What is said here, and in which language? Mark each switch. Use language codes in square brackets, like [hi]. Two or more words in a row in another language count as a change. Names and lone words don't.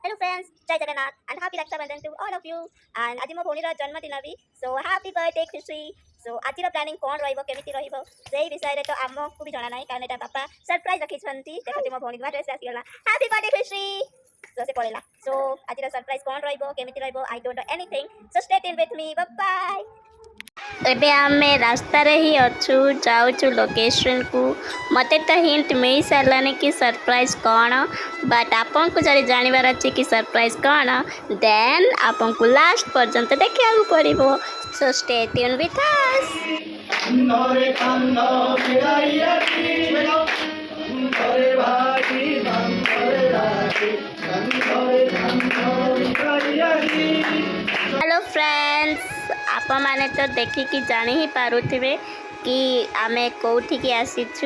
[en] Hello friends, Jai Jagannath and happy Raksha Bandhan to all of you. [or] And ଆଜି ମୋ ଭଉଣୀର ଜନ୍ମଦିନ ବି, [en] so happy birthday ଖୁସି. [or] So ଆଜିର ପ୍ଲାନିଂ କ'ଣ ରହିବ, କେମିତି ରହିବ ସେଇ ବିଷୟରେ ତ ଆମକୁ ବି ଜଣା ନାହିଁ, କାରଣ ଏଟା ବାପା ସରପ୍ରାଇଜ ରଖିଛନ୍ତି। ଦେଖନ୍ତି ମୋ ଭଉଣୀ ନୂଆ ଡ୍ରେସ୍ ଆସିଗଲା, [en] happy birthday ଖୁସି। So [or] ସେ ପଳେଇଲା। So ଆଜିର ସରପ୍ରାଇଜ କ'ଣ ରହିବ, କେମିତି ରହିବ, [en] I don't know anything. So stay tuned with me. Bye bye. [or] ଏବେ ଆମେ ରାସ୍ତାରେ ହିଁ ଅଛୁ, ଯାଉଛୁ ଲୋକେସନକୁ। ମୋତେ ତ ହିଣ୍ଟ ମିଳି ସାରିଲାନି କି ସରପ୍ରାଇଜ୍ କ'ଣ, ବଟ୍ ଆପଣଙ୍କୁ ଯଦି ଜାଣିବାର ଅଛି କି ସରପ୍ରାଇଜ୍ କ'ଣ, ଦେନ୍ ଆପଣଙ୍କୁ ଲାଷ୍ଟ ପର୍ଯ୍ୟନ୍ତ ଦେଖିବାକୁ ପଡ଼ିବ। [en] so stay tune with us. hello friends, [or] ଆପଣ ମାନେ ତ ଦେଖିକି ଜାଣି ହିଁ ପାରୁଥିବେ କି ଆମେ କୋଉଠିକି ଆସିଛୁ।